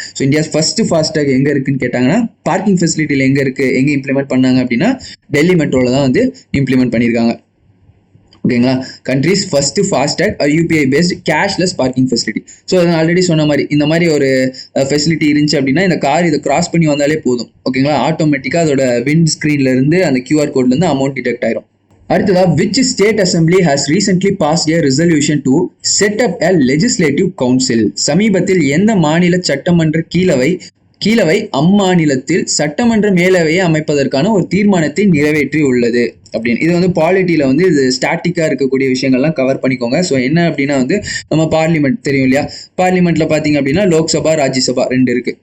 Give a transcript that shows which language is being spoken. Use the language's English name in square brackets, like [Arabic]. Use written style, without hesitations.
[Tamil] So India first FASTag எங்கே இருக்குன்னு கேட்டாங்கன்னா பார்க்கிங் ஃபெசிலிட்டியில் எங்கே இம்ப்ளிமெண்ட் பண்ணாங்க அப்படின்னா டெல்லி மெட்ரோவில் தான் வந்து இம்ப்ளிமெண்ட் பண்ணியிருக்காங்க. ஓகேங்களா? [English] Country's first FASTag UPI based cashless parking facility. [Tamil] So நான் ஆல்ரெடி சொன்ன மாதிரி இந்த மாதிரி ஒரு ஃபெசிலிட்டி இருந்துச்சு அப்படின்னா இந்த கார் இதை கிராஸ் பண்ணி வந்தாலே போதும். ஓகேங்களா? ஆட்டோமேட்டிக்காக அதோட விண்ட் ஸ்க்ரீன்ல இருந்து அந்த QR கோட்லேருந்து அமௌண்ட் டிடெக்ட் ஆயிரும். [English] அடுத்ததா, which state assembly has recently passed a resolution to set up a legislative council? [Tamil] சமீபத்தில் எந்த மாநில சட்டமன்ற கீழவை அம்மாநிலத்தில் சட்டமன்ற மேலவையை அமைப்பதற்கான ஒரு தீர்மானத்தை நிறைவேற்றி உள்ளது அப்படின்னு. இது வந்து பாலிட்டியில வந்து இது ஸ்டாட்டிக்கா இருக்கக்கூடிய விஷயங்கள்லாம் கவர் பண்ணிக்கோங்க. ஸோ என்ன அப்படின்னா வந்து நம்ம பார்லிமெண்ட் தெரியும் இல்லையா, பார்லிமெண்ட்ல பாத்தீங்க அப்படின்னா லோக்சபா ராஜ்யசபா 2 இருக்கு.